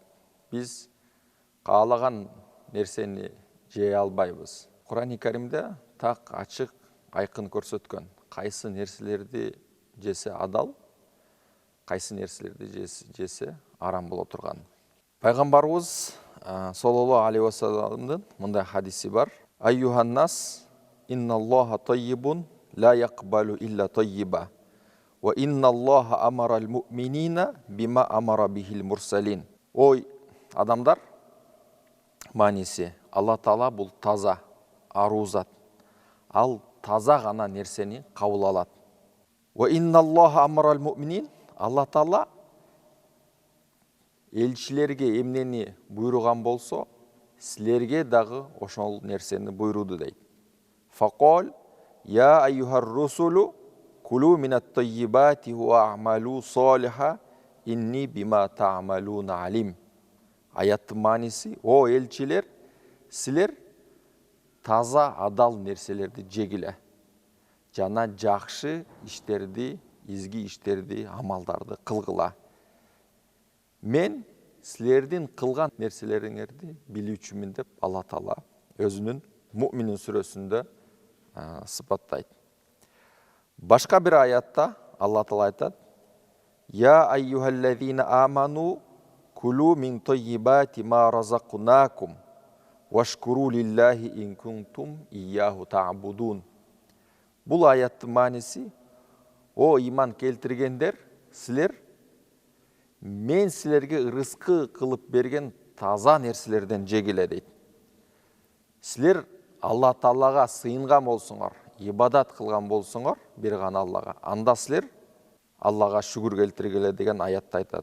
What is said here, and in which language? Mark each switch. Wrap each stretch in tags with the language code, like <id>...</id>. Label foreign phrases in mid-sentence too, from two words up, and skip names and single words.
<ky>Биз каалаган нерсени жей албайбыз. Кур'ан-ы Каримде так ачык, айкын көрсөткөн. Кайсы нерселерди жесе адал, кайсы нерселерди жесе арам боло турган. Пайгамбарыбыз</ky> <ar>صلى الله عليه وسلم</ar> <ky>мындай хадиси бар.</ky> <ar>أيها الناس إن الله طيب لا يقبل إلا طيبا. وإن الله أمر المؤمنين بما أمر به المرسلين.</ar> <ky>Ой, адамдар, маниси, Алла Таала бул таза, аруу зат. Ал таза гана нерсени кабыл алат.</ky> <ar>وإن الله أمر المؤمنين,</ar> <ky>Алла Таала элчилерге эмнени буйруган болсо, силерге дагы ошол нерсени буйруду дейт.</ky> <ar>فقال يا أيها الرسل كلوا من الطيبات واعملوا صالحا إني بما تعملون عليم.</ar> <ky>Аяттын мааниси, о элчилер, силер таза адал нерселерди жегиле. Жана жакшы иштерди, изги иштерди, амалдарды кылгыла. Мен силердин кылган нерселериңерди билүүчүмүн деп Алла Таала өзүнүн Муъминин сүрөсүндө сыпаттайт. Башка бир аятта Алла Таала айтат:</ky> <ar>يا أيها الذين آمنوا كلوا من طيبات ما رزقناكم واشكروا لله إن كنتم إياه تعبدون.</ar> <ky>Бул аяттын мааниси: о иман келтиргендер, силер мен силерге рызкы кылып берген таза нерселерден жегиле дейт. Силер Алла Таалага сыйынган болсоңор, ибадат кылган болсоңор, бир гана Аллага, анда силер Аллага шүгүр келтиргиле деген аятты айтат.</ky>